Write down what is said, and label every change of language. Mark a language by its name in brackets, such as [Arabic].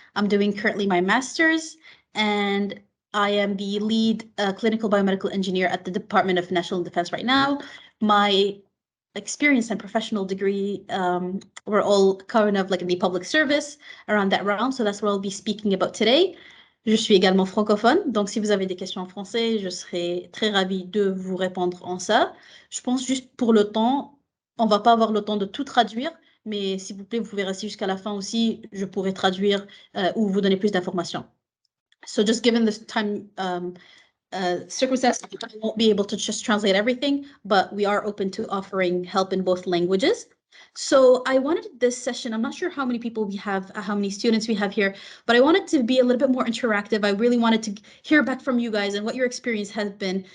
[English] I'm doing currently my master's, and I am the lead clinical biomedical engineer at the Department of National Defense right now. My experience and professional degree were all kind of like in the public service around that realm. So that's what I'll be speaking about today. [French] Je suis également francophone, donc si vous avez des questions en français, je serai très ravie de vous répondre en ça. Je pense juste pour le temps, on va pas avoir le temps de tout traduire, mais s'il vous plaît, vous pouvez rester jusqu'à la fin aussi, je pourrai traduire ou vous donner plus d'informations. [English] So just given this time circumstances, I won't be able to just translate everything, but we are open to offering help in both languages. So I wanted this session, I'm not sure how many people we have, how many students we have here, but I wanted to be a little bit more interactive. I really wanted to hear back from you guys and what your experience has been.